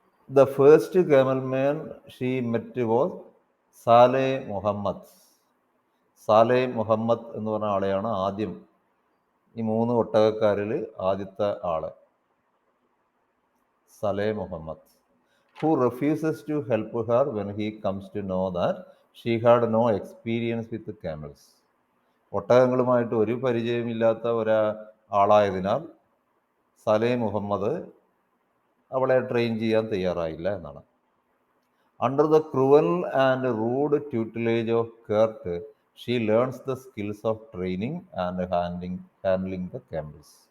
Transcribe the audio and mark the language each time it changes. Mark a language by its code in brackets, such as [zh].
[en] The first camelman she met was Saleh Muhammad. [ml] Saleh Muhammad എന്ന് പറഞ്ഞ ആളെയാണ് ആദ്യം, ഈ മൂന്ന് ഒട്ടകക്കാരിൽ ആദ്യത്തെ ആള് Saleh Muhammad. [en] Who refuses to help her when he comes to know that she had no experience with camels. [ml] ഒട്ടകങ്ങളുമായിട്ട് ഒരു പരിചയമില്ലാത്ത ആളായതിനാൽ സാലെ മുഹമ്മദ് അവളെ ട്രെയിൻ ചെയ്യാൻ തയ്യാറായില്ല എന്നാണ്. [en] Under the cruel and rude tutelage of Kurt, she learns the skills of training and handling the camels.